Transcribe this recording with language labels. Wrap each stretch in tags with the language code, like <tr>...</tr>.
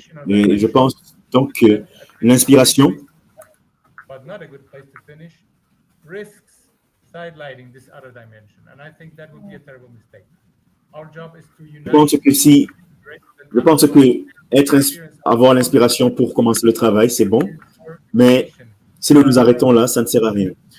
<fr>Et je pense donc que l'inspiration</fr> <en>but not a good place to finish, risks sidelighting this other dimension. And I think that would be a terrible mistake. Our job is to unite.</en> <fr>Je pense que avoir l'inspiration pour commencer le travail, c'est bon, mais si nous nous arrêtons là, ça ne sert à rien.</fr>